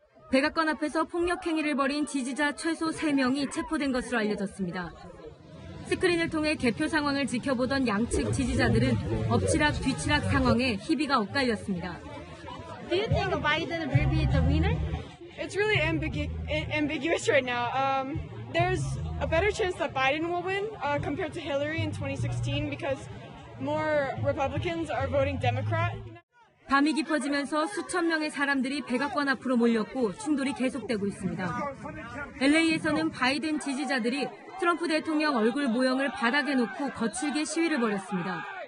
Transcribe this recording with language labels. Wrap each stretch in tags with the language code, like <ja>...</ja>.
<ko>백악관 앞에서 폭력 행위를 벌인 지지자 최소 3명이 체포된 것으로 알려졌습니다. 스크린을 통해 개표 상황을 지켜보던 양측 지지자들은 엎치락 뒤치락 상황에 희비가 엇갈렸습니다.</ko> <en>Do you think Biden will be the winner? It's really ambiguous right now. There's a better chance that Biden will win compared to Hillary in 2016 because more Republicans are voting Democrat.</en> <ko>밤이 깊어지면서 수천 명의 사람들이 백악관 앞으로 몰렸고 충돌이 계속되고 있습니다. LA에서는 바이든 지지자들이 트럼프 대통령 얼굴 모형을 바닥에 놓고 거칠게 시위를 벌였습니다.</ko>